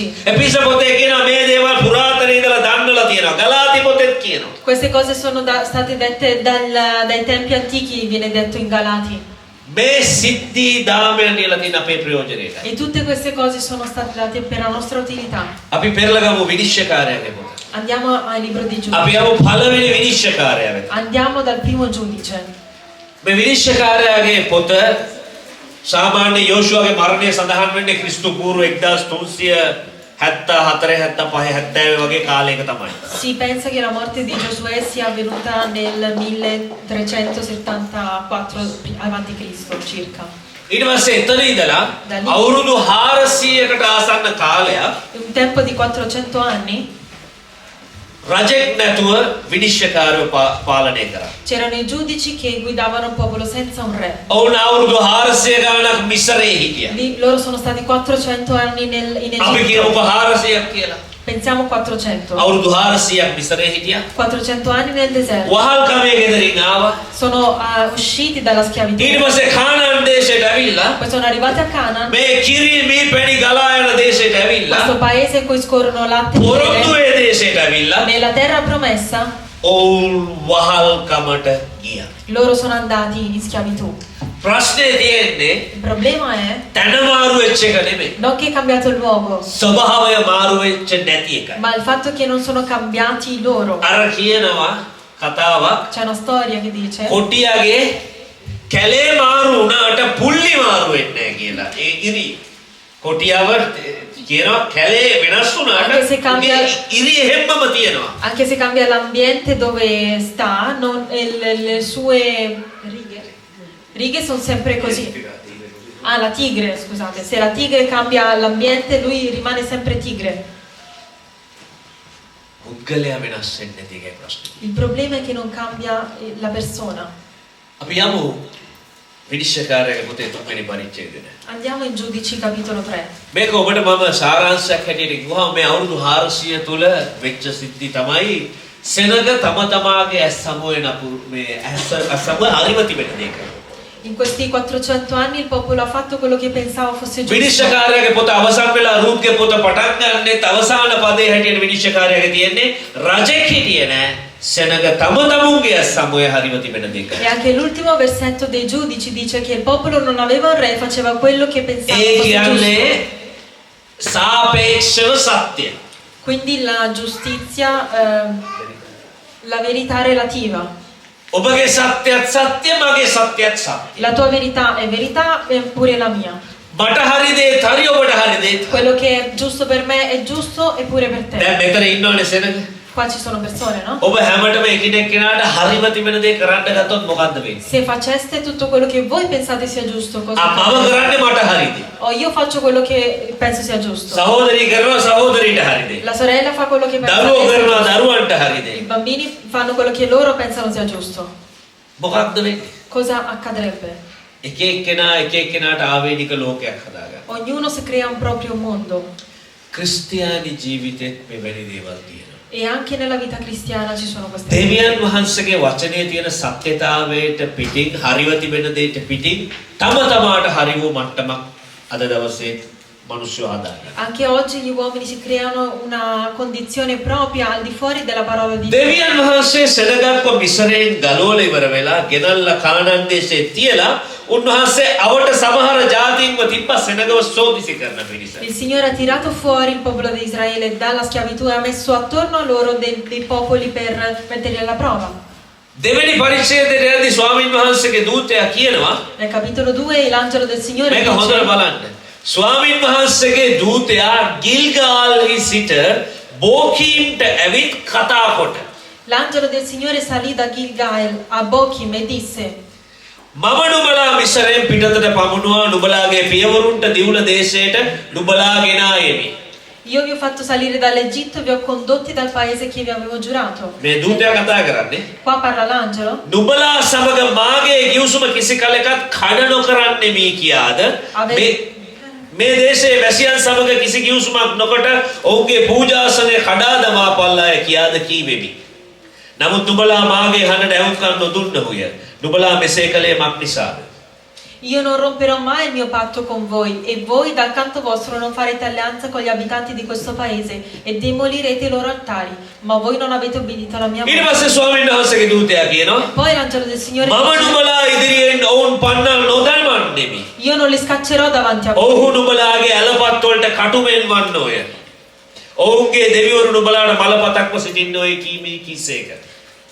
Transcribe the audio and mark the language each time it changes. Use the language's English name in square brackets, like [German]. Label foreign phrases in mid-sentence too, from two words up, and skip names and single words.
[Sinhala] එපිස පොතේ කියනවා මේ දේවල් පුරාතන ඉඳලා දන්නලා තියෙනවා. ගලාති පොතෙත් කියනවා. [Italian] Queste cose sono state dette dai tempi antichi, viene detto in Galati. [Sinhala] මේ සිද්ධි දාමයන් ලියලා තියෙන අපේ ප්‍රයෝජනෙට. [Italian] E tutte queste cose sono state date per la nostra utilità. [Sinhala] අපි පෙරලගමු විනිශ්චයකාරයාගේ පොත. [Italian] Andiamo al libro dei [Sinhala] අපි [Italian] giudici. [Sinhala] යමු පළවෙනි විනිශ්චයකාරයා වෙත. [Italian] Andiamo dal primo giudice. [Sinhala] මේ විනිශ්චයකාරයාගේ පොත සාමාන්‍ය යෝෂුවගේ මරණය සඳහන් වෙන්නේ ක්‍රිස්තු පූර්ව 1300 74 75 70 වගේ කාලයක තමයි. [Italian] Si pensa che la morte di Giosuè sia avvenuta nel 1374 avanti Cristo circa. [Sinhala] ඊට පස්සේ එතන ඉඳලා අවුරුදු 400කට ආසන්න කාලයක් [Italian] Un tempo di 400 anni [Sinhala] රජෙක් නැතුව විනිශ්චයකාරව පාලනය කරා. [Italian] c'erano i giudici che guidavano un popolo senza un re. [Sinhala] ඔවුන් අවුරුදු 400 ගානක් මිස්රේ හිටියා. [Italian] Loro sono stati 400 anni in [Sinhala] අපි [Italian] Egitto. [Sinhala] කියමුකෝ 400ක් කියලා. [Italian] Pensiamo 400. [Sinhala] අවුරුදු 400ක් මිස්රේ හිටියා. [Italian] 400 anni nel deserto. [Sinhala] වහල්කමේ ගෙදරින් ආවා. [Italian] Sono usciti dalla schiavitù. [Sinhala] ඊට පස්සේ කානාන් දේශයට ඇවිල්ලා [Italian] Poi sono arrivati a Canaan, [Sinhala] මේ කිරි මේ පැණි ගලා යන දේශයට ඇවිල්ලා [Italian] questo paese in cui scorrono latte e miele, [Sinhala] පොරොන්දුවේ දේශයට ඇවිල්ලා [Italian] nella terra promessa. [Sinhala] ඔවුන් වහල්කමට ගියා. [Italian] Loro sono andati in schiavitù. [Sinhala] ප්‍රශ්නේ තියෙන්නේ [Italian] Il problema è [Sinhala] තන මාරු වෙච්ච එක නෙමෙයි. [Italian] non che è cambiato il luogo, [Sinhala] ස්වභාවය මාරු වෙච්ච නැති එකයි. [Italian] ma il fatto che non sono cambiati loro. [Sinhala] අර කියනවා කතාවක් [Italian] C'è una storia che dice [Sinhala] කොටියාගේ කැලේ මාරු වුණාට පුල්ලි මාරු වෙන්නේ නැහැ කියලා. ඒ ඉරි කොටියාව කියනවා කැලේ වෙනස් වුණාට [Italian] Anche se cambia- [Sinhala] ඉරි එහෙම්මම තියෙනවා. [Italian] anche se cambia l'ambiente dove sta, le sue righe sono sempre così. Ah, la tigre, scusate. Se la tigre cambia l'ambiente, lui rimane sempre tigre. [Sinhala] පුද්ගලයා වෙනස් වෙන්නේ නැති එකයි ප්‍රශ්නේ. [Italian] Il problema è che non cambia la persona. [Sinhala] අපි යමු විනිශ්චයකාරයාගේ පොතේ 3 වෙනි පරිච්ඡේදයට. [Italian] Andiamo in Giudici capitolo 3. [Sinhala] මේක ඔබට මම සාරාංශයක් හැටියට කිව්වම මේ අවුරුදු 400 තුල වෙච්ච සිද්ධි තමයි සෙනග තම තමාගේ ඇස් සමුවේ නපුරු මේ ඇස් සමුවේ හරිම තිබෙන දෙයක්. [Italian] In questi 400 anni il popolo ha fatto quello che pensava fosse giusto. [Sinhala] විනිශ්චයකාරයාගේ පොත අවසන් වෙලා රූත්ගේ පොත පටන් ගන්නෙත් අවසාන පදේ හැටියට විනිශ්චයකාරයාගේ තියෙන්නේ රජෙක් හිටියේ නෑ සෙනග තම තමුන්ගේ ඇස් සමුවේ හරිම තිබෙන දෙයක්. [Italian] E anche l'ultimo versetto dei giudici dice che il popolo non aveva un re, faceva quello che pensava [Sinhala] ඒ [Italian] fosse [Sinhala] කියන්නේ [Italian] giusto. [Sinhala] සාපේක්ෂව සත්‍ය. [Italian] Quindi la giustizia, la verità relativa. [Sinhala] ඔබගේ සත්‍යයත් සත්‍ය මගේ සත්‍යයත් සත්‍ය. [Italian] La tua verità è verità e pure la mia. [Sinhala] මට හරි දේත් හරි ඔබට හරි දේත්. [Italian] Quello che è giusto per me è giusto e pure per te. [Sinhala] දැන් මෙතන ඉන්නවනේ සෙනග. [Italian] Qua ci sono persone, no? [Sinhala] ඔබ හැමතෙම එකිනෙක කෙනාට හරිම තිබෙන දේ කරන්න ගත්තොත් මොකද්ද වෙන්නේ? [Italian] Se faceste tutto quello che voi pensate sia giusto, cosa [Sinhala] මම කරන්නේ මට හරිද? [Italian] o io faccio quello che penso sia giusto. [Sinhala] සහෝදරී කරනවා සහෝදරීට හරිද? [Italian] La sorella fa quello che pensa [Sinhala] දරුවෝ [Italian] sia [Sinhala] කරනවා [Italian] giusto. [Sinhala] දරුවන්ට හරිද? [Italian] I bambini fanno quello che loro pensano sia giusto. [Sinhala] මොකක්ද වෙන්නේ? [Italian] Cosa accadrebbe? [Sinhala] එක එක්කෙනාට ආවේනික ලෝකයක් හදාගන්න. [Italian] Ognuno si crea un proprio mondo. [Sinhala] ක්‍රිස්තියානි ජීවිතෙත් මෙවැනි දේවල් තියෙනවා. [Italian] E anche nella vita cristiana ci sono queste [Sinhala] දෙවියන් වහන්සේගේ වචනේ තියෙන සත්‍යතාවයට පිටින් හරිව තිබෙන දෙයට පිටින් තම තමාට හරි වූ මට්ටමක් අද දවසේ මිනිස්සු හදාගන්න. [Italian] Anche oggi gli uomini si creano una condizione propria al di fuori della parola di Dio. [Sinhala] දෙවියන් වහන්සේ සෙනගක්ව මිසරයෙන් ගලවලා ඉවර වෙලා ගෙනල්ලා කානාන් දේශේ තියලා උන්වහන්සේ අවට සමහර ජාතීන්ව තිබ්බ සෙනගව සෝදිසි කරන පිරිස. [Italian] Il Signore ha tirato fuori il popolo di Israele dalla schiavitù e ha messo attorno a loro dei popoli per metterli alla prova. [Sinhala] දෙවෙනි පරිච්ඡේදයට යද්දී ස්වාමින් වහන්සේගේ දූතයා කියනවා [Italian] Nel capitolo 2 l'angelo del Signore [Sinhala] මේක හොඳට [Italian] dice, [Sinhala] බලන්න. ස්වාමින් වහන්සේගේ දූතයා ගිල්ගාල්හි සිට බෝකීම්ට ඇවිත් කතා කොට [Italian] l'angelo del Signore salì da Gilgal a Bochim e disse: [Sinhala] මම නුඹලා මිසරයෙන් පිටතට පමුණුවා නුඹලාගේ පියවරුන්ට දිවුල දේශයට නුඹලා ගෙන ආයෙමි. [Italian] Io vi ho fatto salire dall'Egitto e vi ho condotti dal paese che vi avevo giurato. [Sinhala] මේ දූතයා කතා කරන්නේ [Italian] Qua parla l'angelo. [Sinhala] නුඹලා සමග මාගේ ගිවිසුම කිසි කලෙකත් කඩ නොකරන්නේ මේ කියාද මේ දේශයේ වැසියන් සමග කිසි ගිවිසුමක් නොකොට ඔවුන්ගේ පූජාසනය කඩා දමා පල්ලාය කියාද කීවෙමි. නමුත් නුඹලා මාගේ හඬට ඇහුම්කන් නොදුන්නහුය. නුඹලා මෙසේ කළේ මක් නිසාද? [Italian] Io non romperò mai il mio patto con voi e voi dal canto vostro non farete alleanza con gli abitanti di questo paese e demolirete i loro altari, ma voi non avete obbedito alla mia [Sinhala] ඊට [Italian] voce. [Sinhala] පස්සේ ස්වාමීන් වහන්සේගේ දූතයා කියනවා [Italian] Poi l'angelo del Signore [Sinhala] මම [Italian] dice: [Sinhala] නුඹලා ඉදිරියෙන් ඔවුන් පන්නල් නොදල්වන්නෙමි. [Italian] Io non li scaccerò davanti a voi. [Sinhala] ඔව්හු නුඹලාගේ ඇලපත් වලට කටුමෙන් වන්නෝය. ඔවුන්ගේ දෙවිවරු නුඹලාට මලපතක්ව සිටින්නෝය කීමේ කිසේක.